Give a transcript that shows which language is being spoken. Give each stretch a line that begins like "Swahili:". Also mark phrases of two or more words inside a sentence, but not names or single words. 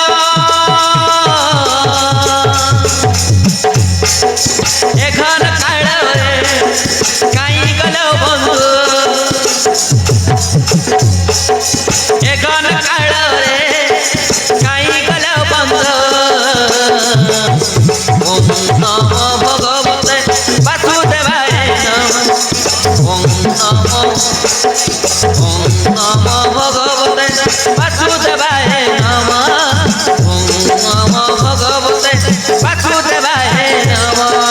Bangla: এখন কাড়ে কাই গেল বন্ধু এখন কাড়ে কাই গেল বন্ধু
Sanskrit: ওম নমো ভগবতে বাসুদেবায় নমঃ ওম নমো ভগবতে বাসুদেবায় নমঃ ওম নমো ভগবতে বাসুদেবায় নমঃ